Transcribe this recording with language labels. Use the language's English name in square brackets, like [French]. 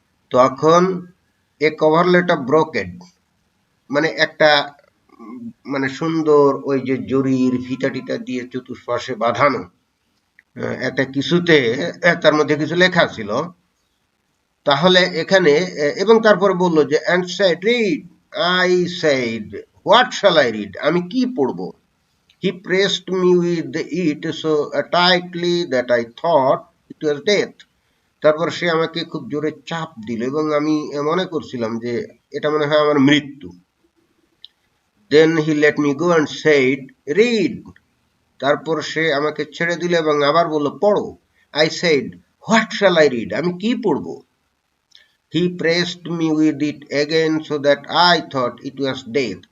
[Bangla] তখন [English] a coverlet of brocade [Bangla] মানে একটা মানে সুন্দর ওই যে জরির ফিতা টিতা দিয়ে চতুষ্পাশে বাঁধানো একটা কিছুতে তার মধ্যে কিছু লেখা ছিল। তাহলে এখানে এবং তারপরে বললো যে [English] and said read, I said what shall I read, [Bangla] আমি কি পড়বো? [English] He pressed me with it so tightly that I thought it was death. [Bangla] তারপর সে আমাকে খুব জোরে চাপ দিল এবং আমি মনে করছিলাম যে এটা মনে হয় আমার মৃত্যু। [English] Then he let me go and said read. [Bangla] তারপর সে আমাকে ছেড়ে দিল এবং আবার বলল পড়ো। [English] I said what shall I read, [Bangla] আমি কি পড়বো? [English] He pressed me with it again so that I thought it was death.